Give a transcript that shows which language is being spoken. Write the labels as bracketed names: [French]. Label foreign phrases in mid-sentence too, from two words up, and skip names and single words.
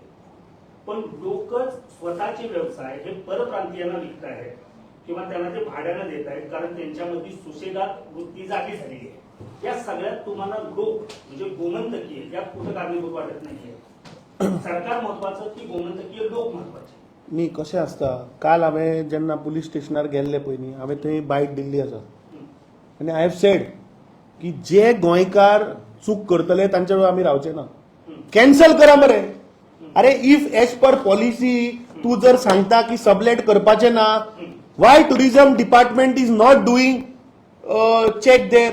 [Marathi] पण लोक स्वतःचे व्यवसाय हे परप्रांतीयांना विकत आहेत किंवा त्यांना ते भाड्यानं देत आहेत कारण त्यांच्यामध्ये सुशेगात वृत्ती जागी झालेली आहे. या सगळ्यात तुम्हाला लोक म्हणजे गोमंतकीय यात कुठं कारणीभूत वाटत नाहीये? सरकार महत्वाचं की गोमंतकीय लोक महत्वाचे? [Konkani] न्ही कशें आसता, काल हांवें जेन्ना पुलीस स्टेशनार गेल्ले पळय न्ही, हांवें थंय बायट दिल्ली आसा आनी [English] I have said [Konkani] की जे गोंयकार चूक करतले तांचे वेळार आमी रावचे ना. कॅन्सल करा मरे. [English] अरे if as per policy [Konkani] तूं जर सांगता की सबलेट करपाचें ना, [English] why tourism department is not doing check there?